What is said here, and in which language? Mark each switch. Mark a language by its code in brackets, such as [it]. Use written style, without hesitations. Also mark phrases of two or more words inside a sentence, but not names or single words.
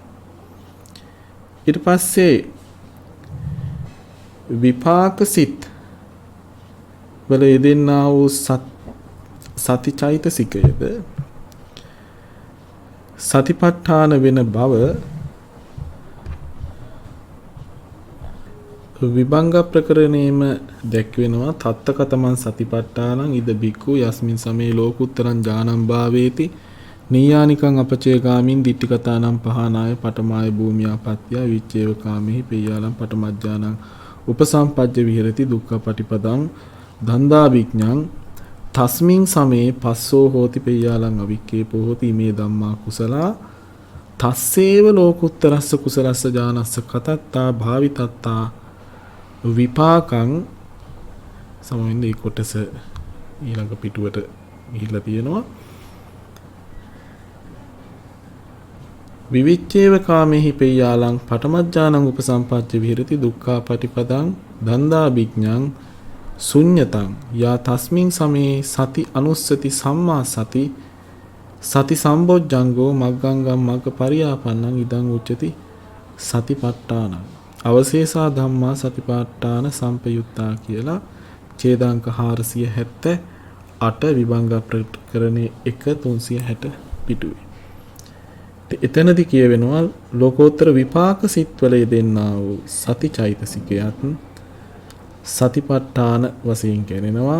[si] ඊට පස්සේ විපාක සිත් වල යෙදෙනා වූ සති චෛතසිකයද සතිපට්ඨාන වෙන බව විභංග ප්‍රකරණයේම දැක්වෙනවා. [pi] තත්තකතමන් සතිපට්ඨානං ඉද බික්ඛු යස්මින් සමේ ලෝකුත්තරං ඥානං භාවේති නීයානිකං අපචේගාමින් දිට්ඨිකතානම් පහනාය පඨමාය භූමියාපත්‍ය විච්ඡේව කාමෙහි පෙය්‍යාලම් පඨමඥානං උපසම්පජ්ජ විහෙරති දුක්ඛ පටිපදං දන්දා විඥං තස්මින් සමේ පස්සෝ හෝති පෙය්‍යාලං අවික්කේපෝ හෝති මේ ධම්මා කුසලා තස්සේව ලෝකුත්තරස්ස කුසලස්ස ඥානස්ස කතත්තා භාවිතත්තා විපාකං [si] සමවෙන්න මේ කොටස ඊළඟ පිටුවට ගිහිල්ලා තියෙනවා. [pi] විවිච්ඡේව කාමෙහි පෙය්‍යාලං පඨමඥානං උපසම්පජ්ජ විහෙරති දුක්ඛා පටිපදං දන්දා විඥං ශුඤ්ඤතං යා තස්මින් සමේ සති අනුස්සති සම්මා සති සති සම්බොජ්ජංගෝ මග්ගංගම් මග්ග පරියාපන්නං ඉදං උච්චති සතිපට්ඨානං අවශේෂා ධම්මා සතිපට්ඨාන සම්පයුත්තා [si] කියලා ඡේදාංක 478 විභංග ප්‍රකරණේ 1360 පිටුවේ. එතනදී කියවෙනවා ලෝකෝත්තර විපාක සිත්වල යෙදෙනා වූ සති චෛතසිකයත් සතිපට්ඨාන වශයෙන් කියනවා.